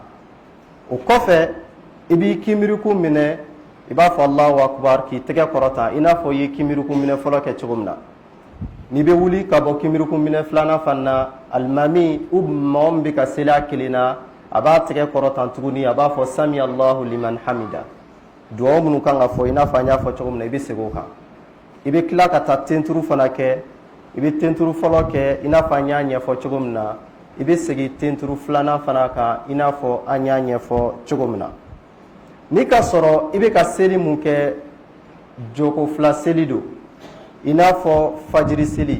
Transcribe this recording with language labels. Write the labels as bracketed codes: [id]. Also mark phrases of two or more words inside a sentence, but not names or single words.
[bm] O kɔfɛ i b'i kimiriku minɛ i b'a fɔ [ar] الله أكبر [bm] k'i tɛgɛ kɔrɔtan i n'a fɔ i ye kimiriku minɛ fɔlɔ kɛ cogo min na. N'i bɛ wuli ka bɔ kimiriku minɛ filanan fana na alimami ou mɔgɔ min bɛ ka seli a kelen na a b'a tɛgɛ kɔrɔtan tuguni a b'a fɔ [ar] سمع الله لمن حمده. [bm] Dugawu minnu kan ka fɔ i n'a fɔ an y'a fɔ cogo min na i bɛ segin o kan. I bɛ tila ka taa tenturu fana kɛ i bɛ tenturu fɔlɔ kɛ i n'a fɔ an y'a ɲɛfɔ cogo min na i bɛ segin tenturu filanan fana kan i n'a fɔ an y'a ɲɛfɔ cogo min na. N'i ka sɔrɔ i bɛ ka seli mun kɛ joko fila seli don i n'a fɔ fajiri seli